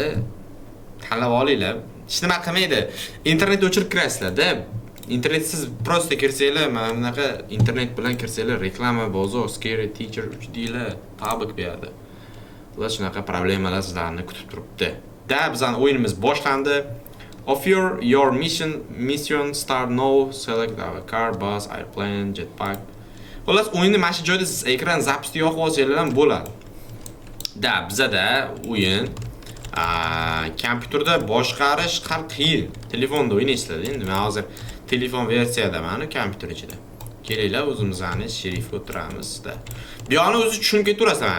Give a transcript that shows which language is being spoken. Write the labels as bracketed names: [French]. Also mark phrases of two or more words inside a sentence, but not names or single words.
[Uzbek] Tanlab olinglar. Hech nima qilmaydi. Internetni o'chirib kirasizlar-da. Internetsiz prosta kirsanglar, mana bunaqa internet bilan kirsanglar, reklama, bozor, scary teacher deylar, tabik beradi. Ular shunaqa problemalar sizlarni kutib turibdi. Da bizning o'yinimiz boshlandi. [English] Of your mission start now. Select our car, bus, airplane, jetpack. [Uzbek] Xullas, o'yinni mana shu joyda siz ekran zapisni yoqib olsangiz ham bo'ladi. Da bizada o'yin kompyuterda boshqarish qiyin. Telefonda o'ynaysizlar endi. Men hozir telefon versiyadaman kompyuter ichida. Kelinglar, o'zimizni sherifga o'tiramizda. Bu yoqni o'zi tushunib ketaverasizlar.